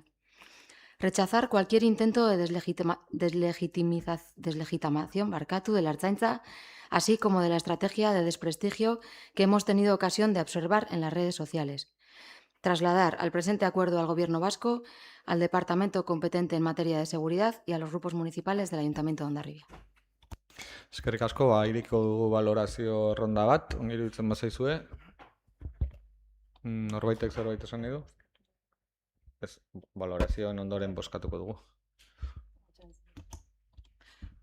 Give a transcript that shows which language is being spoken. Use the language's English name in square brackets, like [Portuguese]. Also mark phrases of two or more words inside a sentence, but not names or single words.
[Spanish] Rechazar cualquier intento de deslegitimación de la Ertzaintza, así como de la estrategia de desprestigio que hemos tenido ocasión de observar en las redes sociales. Trasladar al presente acuerdo al Gobierno vasco, al Departamento competente en materia de seguridad y a los grupos municipales del Ayuntamiento de Hondarribia. [Basque] Eskerrik asko, iriko dugu balorazio ronda bat, ongi iruditzen bazaizue. Norbaitek zerbait esan nahi du? Ez, balorazioen ondoren bozkatuko dugu.